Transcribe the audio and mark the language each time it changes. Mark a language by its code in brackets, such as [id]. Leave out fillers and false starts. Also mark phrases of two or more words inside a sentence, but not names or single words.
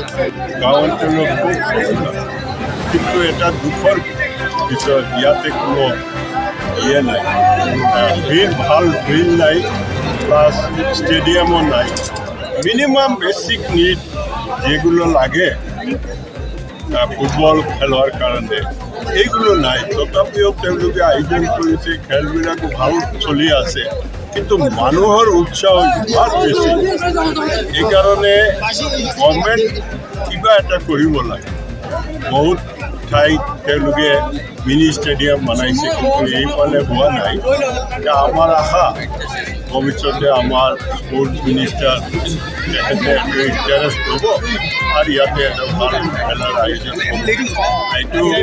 [as] গাঁও অঞ্চলের কিন্তু এটা দুঃখর বিষয় ইয়াতে কোনো ইয়ে নাই ভাল ফিল্ড নাই প্লাস স্টেডিয়ামও নাই [en] minimum basic need [as] যেগুলো লাগে ফুটবল খেলার কারণে এইগুলো নাই তথাপিও তেওঁলোকে আয়োজন কৰিছে খেলবিলাকো ভাল চলি আছে কিন্তু মানুহৰ উৎসাহ ইমান বেছি এইকাৰণে গভৰ্ণমেণ্ট কিবা এটা কৰিব লাগে বহুত ঠাইত তেওঁলোকে [en] mini stadium [as] বনাইছে কিন্তু এইফালে হোৱা নাই আমাৰ আশা ভৱিষ্যতে আমাৰ [en] sports minister [as] তেখেতে ইণ্টাৰেষ্ট ল'ব আৰু ইয়াতে এটা ভাল খেলাৰ আয়োজন কৰিব এইটো